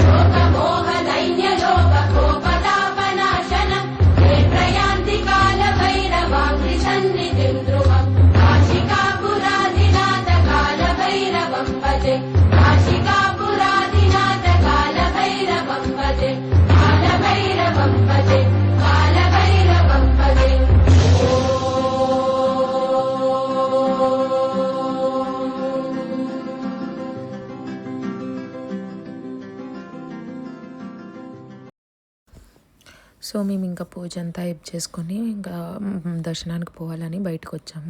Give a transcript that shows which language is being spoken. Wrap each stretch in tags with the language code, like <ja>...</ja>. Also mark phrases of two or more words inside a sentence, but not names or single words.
<sa>शोकमोहदैन्यलोककोपतापनाशनम् ये प्रयान्ति कालभैरवाङ्घ्रिसन्निधिम् ध्रुवम् काशिकापुरादिनाथ कालभैरवम् भजे काशिकापुरादिनाथ कालभैरवम् भजे कालभैरवम् भजे कालभैरवम् भजे</sa> <te>సో మేము ఇంకా పూజ అంతా అయిప్ చేసుకొని ఇంకా దర్శనానికి పోవాలని బయటకు వచ్చాము.</te>